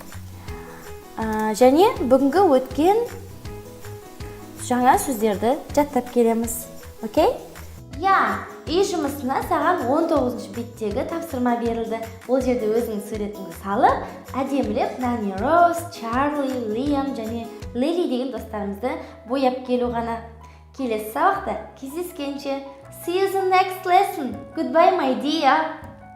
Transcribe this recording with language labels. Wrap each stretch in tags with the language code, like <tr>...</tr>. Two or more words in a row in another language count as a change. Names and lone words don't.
<kk>Және бүгінгі өткен жаңа сөздерді жаттап келеміз. Окей? Үй жұмысына саған 19 беттегі тапсырма берілді. Ол жерде өзің суретіңді салып, әдемілеп Нани Роуз, Чарли, Лиам және Лили деген достарымызды бояп келу ғана. Келесі сабақта кездескенше.</kk> <en>See you in the next lesson. Goodbye, my dear.</en>